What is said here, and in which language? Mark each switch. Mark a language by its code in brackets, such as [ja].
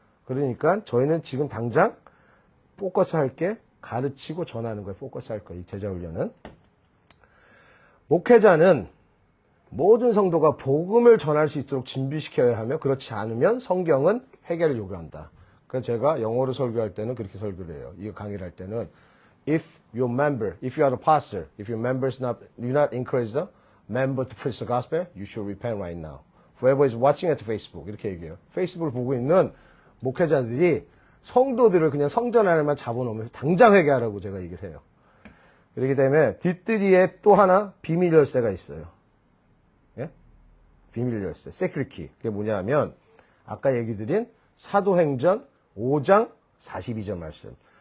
[ko] 그러니까 저희는 지금 당장 포커스 할 게 가르치고 전하는 거에 포커스 할 거예요. 이 제자 훈련은. 목회자는 모든 성도가 복음을 전할 수 있도록 준비시켜야 하며 그렇지 않으면 성경은 회개를 요구한다. 그래서 제가 영어로 설교할 때는 그렇게 설교를 해요. 이거 강의를 할 때는 [en] if your member, if you are a pastor, if your members do not encourage the member to preach the gospel, you should repent right now. Whoever is watching at Facebook [ko] 이렇게 얘기해요. 페이스북을 보고 있는 목회자들이 성도들을 그냥 성전 안에만 잡아놓으면 당장 회개하라고 제가 얘기를 해요. 그렇기 때문에 뒷뜰이에 또 하나 비밀 열쇠가 있어요. 예? 비밀 열쇠, 세큐리티. 그게 뭐냐면 아까 얘기 드린 사도행전 5장 42절 말씀.